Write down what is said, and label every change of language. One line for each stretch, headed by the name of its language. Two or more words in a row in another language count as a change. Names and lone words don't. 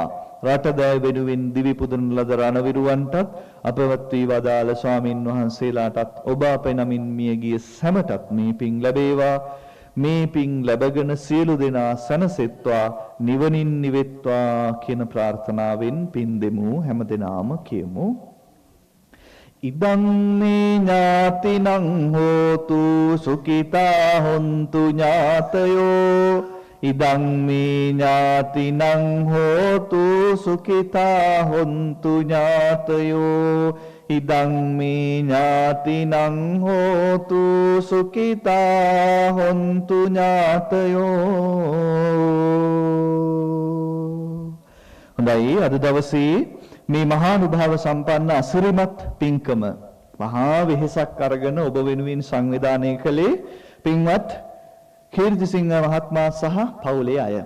Sinhala: රටදෑ වෙනුවෙන් දිවි පුදන ලද රණවිරුවන්ටත් අපවත් වී වදාළ ස්වාමින් වහන්සේලාටත් ඔබ අපේ නමින් මියගිය සැමටත් මේ පින් ලැබේවා. මේ පින් ලැබගෙන සියලු දෙනා සැනසෙත්වා, නිවනින් නිවෙත්වා කියන ප්‍රාර්ථනාවෙන් පින් දෙමු. හැම දෙනාම කියමු.
Pali: ඉදං මේ ඥාතිනං හෝතු සුඛිතා හොන්තු ඥාතයෝ. ඉදං මේ ඥාතිනං හෝතු සුඛිතා හොන්තු ඥාතයෝ. ඉදං මේ ඥාතිනං හෝතු සුඛිතා හොන්තු ඥාතයෝ.
Sinhala: හොඳයි, අද දවසේ මේ මහානුභාව සම්පන්න අසිරිමත් පින්කම මහා වෙහෙසක් අරගෙන ඔබ වෙනුවෙන් සංවිධානය කළේ පින්වත් කීර්තිසිංහ මහත්මයා සහ පවුලේ අය.